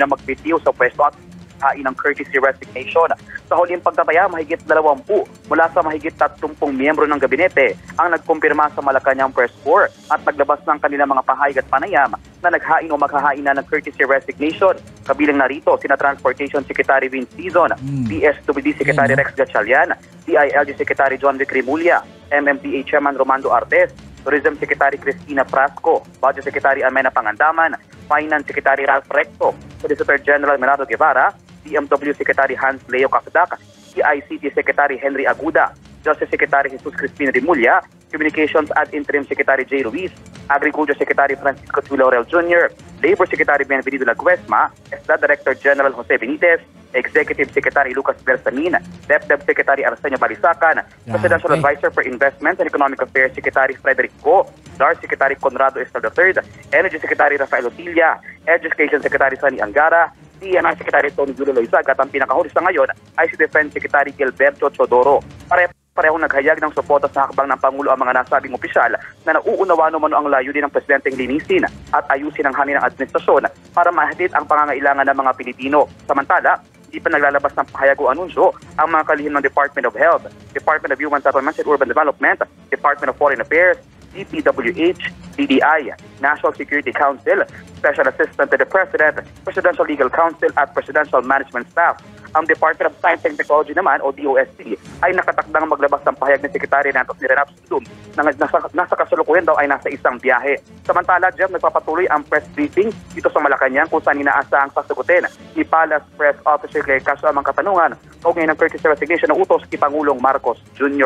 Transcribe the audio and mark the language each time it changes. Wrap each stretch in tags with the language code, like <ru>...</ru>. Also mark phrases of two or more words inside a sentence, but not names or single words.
<tl>na magbitiw sa pwesto at hain ng</tl> <en>courtesy resignation.</en> <tl>Sa huling pagtataya, mahigit 20 mula sa mahigit 30 miyembro ng gabinete ang nagkumpirma sa Malacanang Press Corps at naglabas ng kanilang mga pahayag at panayam na naghain o maghahain na ng</tl> <en>courtesy resignation.</en> <tl>Kabilang narito sina Transportation Secretary Vince Dizon, DSWD Secretary Rex Gatchalian, DILG Secretary John Vic Rimulya, MMDA Chairman Romando Artes, Tourism Secretary Cristina Prasco, Budget Secretary Amena Pangandaman, Finance Secretary Ralph Recto, Solicitor General Menardo Guevara, DMW Secretary Hans Leo Capdac, CICT Secretary Henry Aguda, Justice Secretary Jesus Crispin Rimulya, Communications at Interim Secretary J. Ruiz, Agriculture Secretary Francisco Laurel Jr., Labor Secretary Benvenido Laguesma, ESDA Director General Jose Benitez, Executive Secretary Lucas Bersamin, DepDep Secretary Arsenio Balisacan, Presidential Advisor for Investment and Economic Affairs Secretary Frederick Go, DAR Secretary Conrado Estal III, Energy Secretary Rafael Otilla, Education Secretary Sani Angara, DNI Secretary Tony Julio Loizaga at ang pinakahuli sa ngayon ay si Defense Secretary Gilberto Chodoro. Parehong naghayag ng suporta sa hakbang ng Pangulo ang mga nasabing opisyal na nauunawa naman ang layunin ng Presidenteng linisin at ayusin ang hangin ng administrasyon para mahatid ang pangangailangan ng mga Pilipino. Samantala, hindi pa naglalabas ng pahayag o anunsyo ang mga kalihim ng Department of Health, Department of Human Settlements and Urban Development, Department of Foreign Affairs, DPWH, DDI, National Security Council, Special Assistant to the President, Presidential Legal Council at Presidential Management Staff. Ang Department of Science and Technology naman o DOST ay nakatakdang maglabas ng pahayag ng Secretary Natos ni Renap Sudum na nasa kasalukuyan daw ay nasa isang biyahe. Samantala, Jeff, nagpapatuloy ang</tl> <en>press briefing</en> <tl>dito sa Malacanang kung saan inaasahang sasagutin ni Palace Press Officer Claire Castro ang mga katanungan kaugnay ng</tl> <en>courtesy resignation</en> <tl>ng utos ni Pangulong Marcos Jr.</tl>